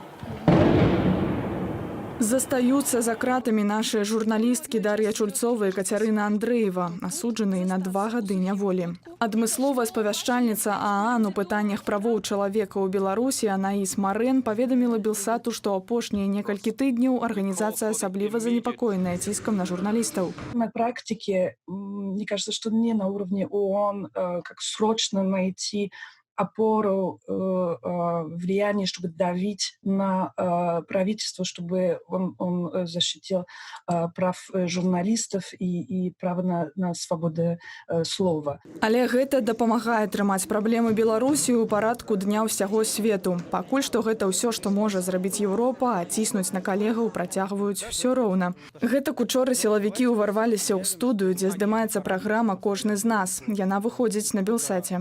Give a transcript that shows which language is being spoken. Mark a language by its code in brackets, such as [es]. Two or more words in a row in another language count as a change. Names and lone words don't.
[be] Застаюцца за кратамі нашыя журналісткі Дар'я Чульцова і Кацярына Андрэева, асуджаныя на 2 гады няволі. Адмысловая спавяшчальніца ААН у пытаннях правоў чалавека ў Беларусі Анаіс Марэн паведаміла Белсату, што апошнія некалькі тыдняў арганізацыя асабліва занепакоеная ціскам на журналістаў. [ru] На практике, мне кажется, что не на уровне ООН, как срочно найти опору влияния, чтобы давить на правительство, чтобы он защитил прав журналистов и право на свободу слова. [be] Але гэта дапамагае трымаць праблемы Беларусі ў парадку дня ўсяго свету. Пакуль што гэта ўсё, што можа зрабіць Еўропа, а ціснуць на калегаў працягваюць ўсё роўна. Гэтак учора сілавікі ўварваліся ў студыю, дзе здымаецца праграма «Кожны з нас». Яна выходзіць на Белсаце.